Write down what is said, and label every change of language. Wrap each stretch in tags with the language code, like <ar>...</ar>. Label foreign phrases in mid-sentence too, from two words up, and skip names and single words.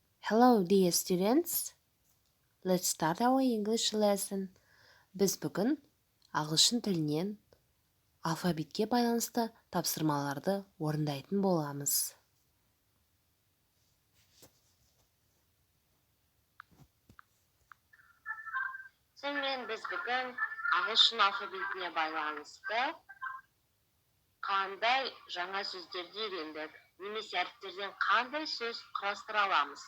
<en>Hello, dear students. Let's start our English lesson.</en> <kk>Біз бүгін ағылшын тілінен алфавитке байланысты тапсырмаларды орындайтын боламыз. Сонымен біз бүгін ағылшын алфавитіне байланысты қандай жаңа сөздерді үйрендік, немесе әріптерден қандай сөз құрастыра аламыз.</kk>